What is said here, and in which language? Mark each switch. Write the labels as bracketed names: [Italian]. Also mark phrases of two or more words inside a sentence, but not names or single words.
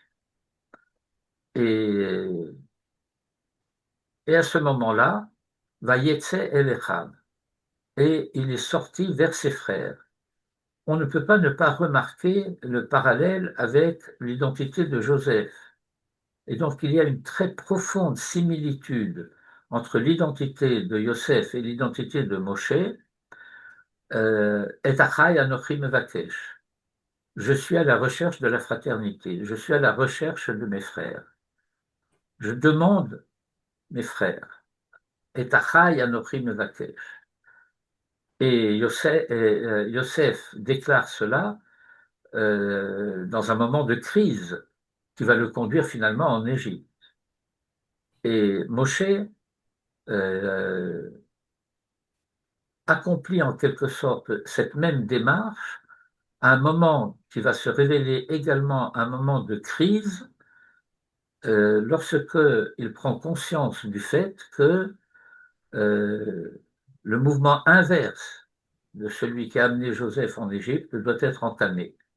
[French] Et à ce moment-là, [Hebrew] ויצא אל אחד, [French] et il est sorti vers ses frères. On ne peut pas ne pas remarquer le parallèle avec l'identité de Joseph. Et donc il y a une très profonde similitude entre l'identité de Yosef et l'identité de Moshe. [Hebrew] את אחי אנכי מבקש. [French] Je suis à la recherche de la fraternité, je suis à la recherche de mes frères. Je demande mes frères. [Hebrew] את אחי אנכי מבקש. [French] Et Yosef déclare cela dans un moment de crise qui va le conduire finalement en Égypte. Et Moshe euh, accomplit en quelque sorte cette même démarche à un moment qui va se révéler également un moment de crise lorsque il prend conscience du fait que le mouvement inverse de celui qui a amené Joseph en Égypte doit être entamé.